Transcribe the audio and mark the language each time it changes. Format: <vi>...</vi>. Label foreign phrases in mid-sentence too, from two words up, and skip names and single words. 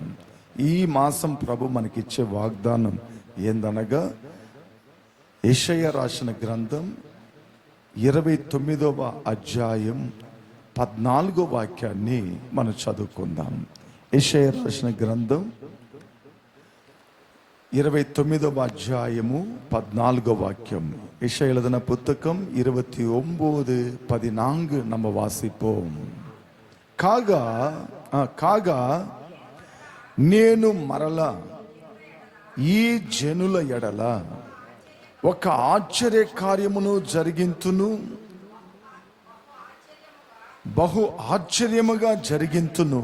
<te>ఈ మాసం ప్రభు మనకిచ్చే వాగ్దానం ఏందనగా, యెషయా రాసిన గ్రంథం 29వ అధ్యాయం 14వ వాక్యాన్ని మనం చదువుకుందాం. యెషయా రాసిన గ్రంథం 29వ అధ్యాయము 14వ వాక్యం.</te> <ta>యెషయా எழுதின புத்தகம் 29:14 நம்ம வாசிப்போம்.</ta> <te>కాగా నేను మరల ఈ జనుల ఎడల ఒక ఆశ్చర్య కార్యమును జరిగింతును, బహు ఆశ్చర్యముగా జరిగింతును.</te>